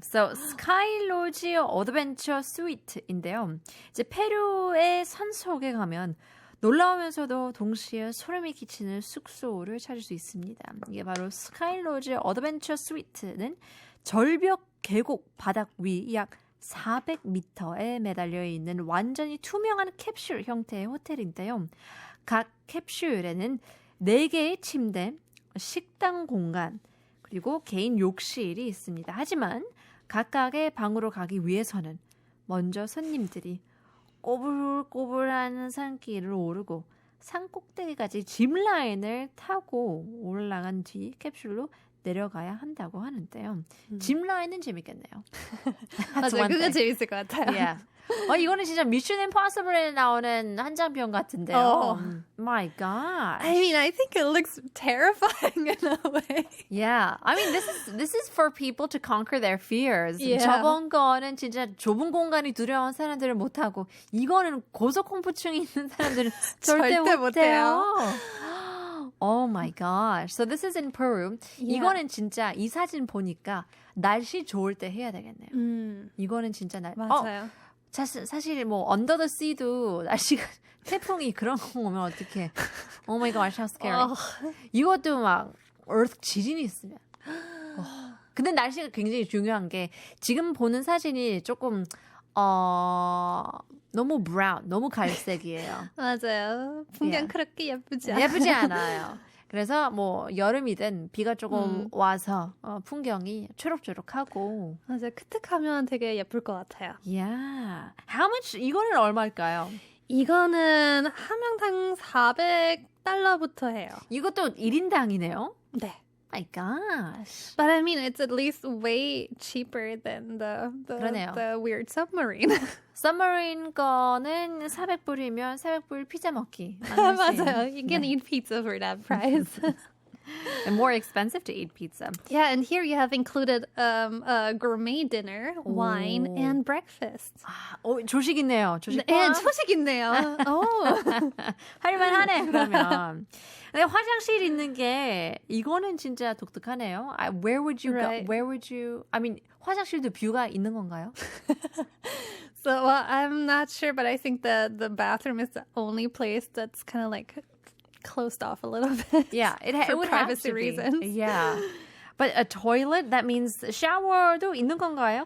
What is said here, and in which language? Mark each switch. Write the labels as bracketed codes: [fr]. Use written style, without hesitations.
[ko] So, Sky Lodge Adventure Suite인데요. 이제 페루의 산속에 가면 놀라우면서도 동시에 소름이 끼치는 숙소를 찾을 수 있습니다. 이게 바로 Sky Lodge Adventure Suite는 절벽 계곡 바닥 위 약 400m에 매달려 있는 완전히 투명한 캡슐 형태의 호텔인데요. 각 캡슐에는 4개의 침대, 식당 공간, 그리고 개인 욕실이 있습니다. 하지만 각각의 방으로 가기 위해서는 먼저 손님들이 꼬불꼬불한 산길을 오르고 산 꼭대기까지 짚라인을 타고 올라간 뒤 캡슐로 내려가야 한다고 하는데요. 짚라인은 재밌겠네요. 맞아요. 그거 재밌을 것 같아요. [en] Yeah. [ko] 이거는 진짜 미션 임파서블에 나오는 한장편 같은데요. [en] My God. I mean, I think it looks terrifying in a way. Yeah. I mean, this is for people to conquer their fears. Yeah. [ko] 저번 거는 진짜 좁은 공간이 두려운 사람들은 못하고 이거는 고소공포증이 있는 사람들은 절대 못해요. [en] Oh my gosh. So this is in Peru. Yeah. [ko] 이거는 진짜 이 사진 보니까 날씨 좋을 때 해야 되겠네요. 이거는 진짜 맞아요. 사실 뭐 Under the Sea도 날씨가 태풍이 그런 거 오면 어떡해. [en] Oh my gosh, how scary. [ko] 이것도 막 earth 지진이 있으면. 근데 날씨가 굉장히 중요한 게 지금 보는 사진이 조금 너무 brown, 너무 갈색이에요. 맞아요. 풍경 [en] Yeah. [ko] 그렇게 예쁘지 않아요. 예쁘지 않아요. 그래서 뭐 여름이든 비가 조금 와서 풍경이 초록초록하고. 맞아요. 크특하면 되게 예쁠 것 같아요. [en] Yeah. How much? [ko] 이거는 얼마일까요? 이거는 한 명당 400달러부터 해요. 이것도 1인당이네요. 네. [en] My gosh. But I mean, it's at least way cheaper than [ko] 그러네요. [en] the weird submarine. [ko] 서머린 거는 400불이면 400불 피자 먹기. 맞아요. [en] You can eat pizza for that price. And more expensive to eat pizza. Yeah, and here you have included a gourmet dinner, wine, and breakfast. [ko] 조식 있네요. 조식 네, 조식 있네요. 할만하네, 그러면. 근데 화장실 있는 게 이거는 진짜 독특하네요. [en] Where would you go? Where would you? I mean, [ko] 화장실도 뷰가 있는 건가요? [en] So I'm not sure, but I think the bathroom is the only place that's kind of like closed off a little bit. Yeah, it would have privacy to be. reasons. Yeah. But a toilet, that means [ko] 샤워도 있는 건가요?